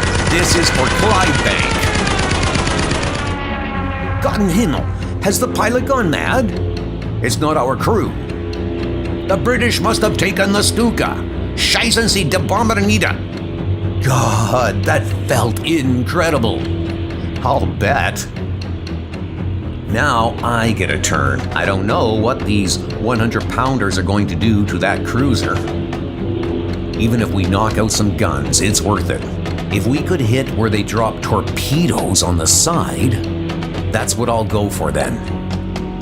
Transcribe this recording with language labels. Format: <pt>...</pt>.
<en>This is for Clydebank.</en> <de>Gott im Himmel,</de> <en>Has the pilot gone mad? It's not our crew. The British must have taken the Stuka.</en> <de>Scheißen Sie die Bomber nieder.</de> <en>God, that felt incredible. I'll bet. Now I get a turn. I don't know what these 100-pounders are going to do to that cruiser. Even if we knock out some guns, it's worth it. If we could hit where they drop torpedoes on the side, that's what I'll go for then.</en>